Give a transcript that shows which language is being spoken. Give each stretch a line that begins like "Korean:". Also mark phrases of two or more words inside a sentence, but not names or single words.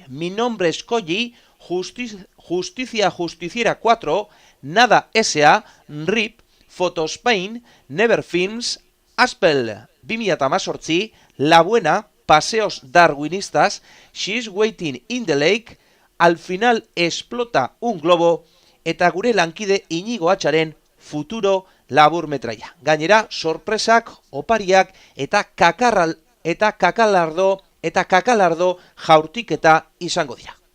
Spanish: Mi nombre es Koji, Justicia Justiciera 4, Nada S.A., RIP, Photospain, Never Films, Aspel 2018, La Buena, Paseos Darwinistas, She's Waiting in the Lake, Al final explota un globo,
Basque: eta gure lankide Inigo Atxaren Futuro laburmetraia. Gainera, sorpresak, opariak eta kakalardo jaurtiketa izango dira.